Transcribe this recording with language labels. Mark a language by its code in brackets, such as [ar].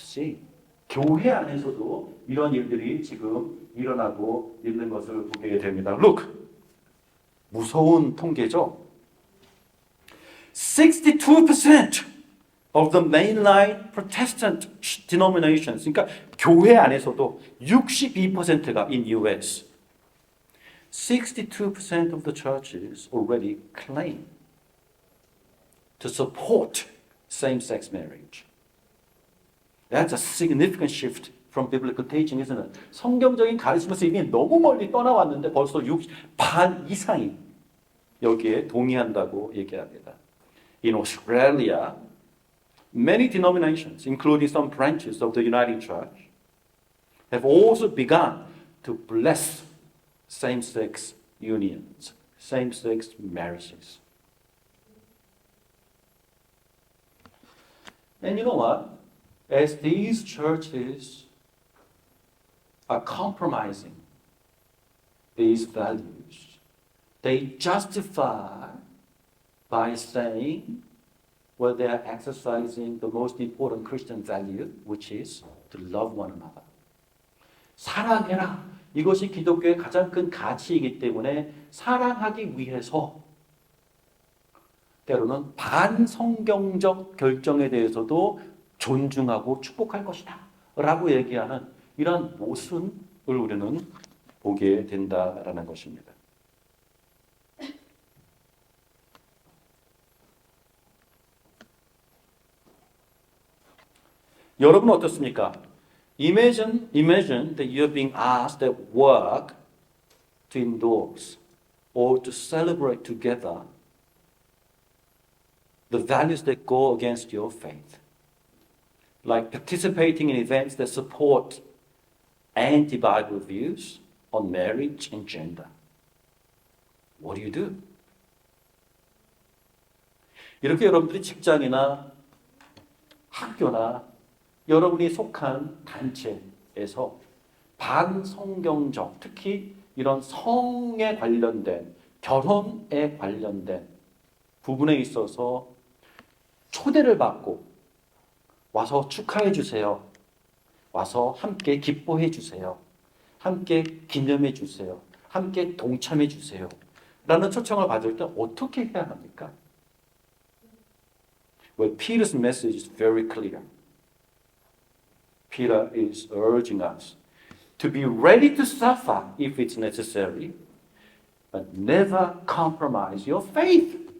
[en] See? [ko] 교회 안에서도 이런 일들이 지금 일어나고 있는 것을 보게 됩니다. [en] Look! [ko] 무서운 통계죠? [en] 62% of the mainline Protestant denominations, [ko] 그러니까 교회 안에서도 62%가 [en] in US, 62% of the churches already claim to support same-sex marriage. That's a significant shift from biblical teaching, isn't it? [ko] 성경적인 가르침에서 이미 너무 멀리 떠나왔는데 벌써 반 이상이 여기에 동의한다고 얘기합니다. [en] In Australia, many denominations, including some branches of the Uniting Church, have also begun to bless same-sex unions, same-sex marriages. And you know what? As these churches are compromising these values, they justify by saying, well, they are exercising the most important Christian value, which is to love one another. [ko] 사랑해라. 이것이 기독교의 가장 큰 가치이기 때문에 사랑하기 위해서 때로는 반성경적 결정에 대해서도 존중하고 축복할 것이다 라고 얘기하는 이런 모순을 우리는 보게 된다라는 것입니다. 여러분은 어떻습니까? [en] Imagine that you're being asked at work to endorse or to celebrate together the values that go against your faith, like participating in events that support anti-Bible views on marriage and gender. What do you do? [ko] 이렇게 여러분들이 직장이나 학교나 여러분이 속한 단체에서 반성경적, 특히 이런 성에 관련된, 결혼에 관련된 부분에 있어서 초대를 받고 와서 축하해 주세요. 와서 함께 기뻐해 주세요. 함께 기념해 주세요. 함께 동참해 주세요. 라는 초청을 받을 때 어떻게 해야 합니까? [en] Well, Peter's message is very clear. Peter is urging us to be ready to suffer if it's necessary, but never compromise your faith.